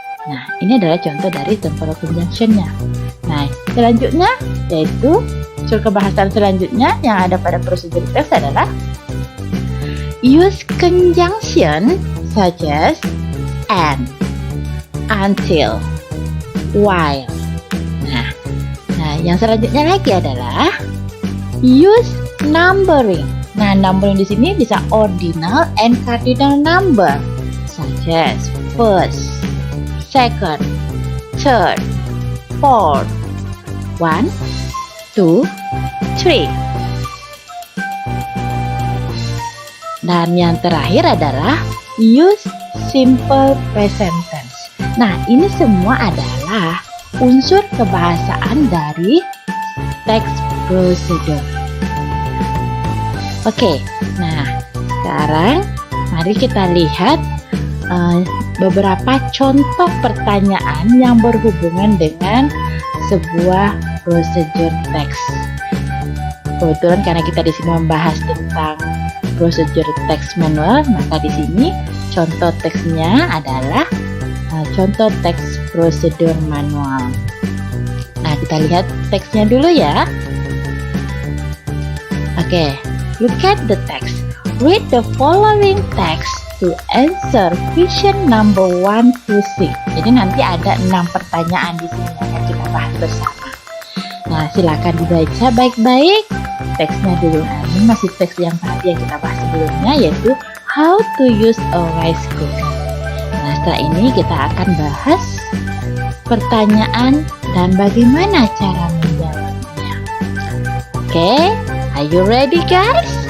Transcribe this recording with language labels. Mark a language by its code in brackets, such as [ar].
[id] Nah, ini adalah contoh dari temporal conjunction-nya. Nah, selanjutnya yaitu unsur kebahasaan selanjutnya yang ada pada prosedur text adalah [en] use conjunction such as and, until, while. [id] Nah, yang selanjutnya lagi adalah [en] use numbering. [id] Nah, numbering di sini bisa [en] ordinal and cardinal number such as first, second, third, fourth, 1, 2, 3. [id] Dan yang terakhir adalah [en] use simple present tense. [id] Nah, ini semua adalah unsur kebahasaan dari teks prosedur. Oke, nah sekarang mari kita lihat beberapa contoh pertanyaan yang berhubungan dengan sebuah prosedur teks. Kebetulan karena kita di sini membahas tentang prosedur teks manual, maka di sini contoh teksnya adalah contoh teks prosedur manual. Nah, kita lihat teksnya dulu ya. [en] Oke, look at the text. Read the following text to answer question number 1 to 6. [id] Jadi nanti ada 6 pertanyaan di sini yang akan kita bahas bersama. Nah, silakan dibaca baik-baik teksnya dulu. Nah, ini masih teks yang tadi yang kita bahas sebelumnya, yaitu [en] how to use a rice cooker. [id] Nah, setelah ini kita akan bahas pertanyaan dan bagaimana cara menjawabnya. Oke, [en] are you ready guys?